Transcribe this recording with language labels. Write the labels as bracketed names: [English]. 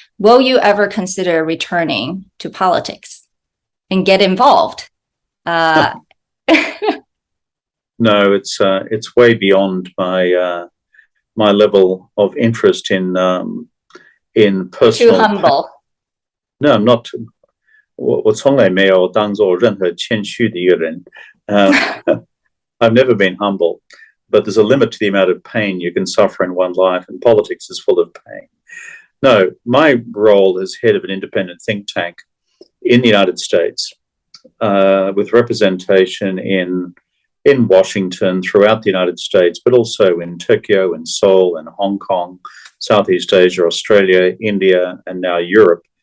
[English] Will you ever consider returning to politics and get involved? No, it's way beyond my level of interest in personal. Too humble. No, I'm not. [Chinese] 我从来没有当做任何谦虚的一个人。 [English] I've never been humble, but there's a limit to the amount of pain you can suffer in one life, and politics is full of pain. No, my role as head of an independent think tank in the United States, with representation in Washington, throughout the United States, but also in Tokyo, in Seoul, in Hong Kong, Southeast Asia, Australia, India, and now Europe.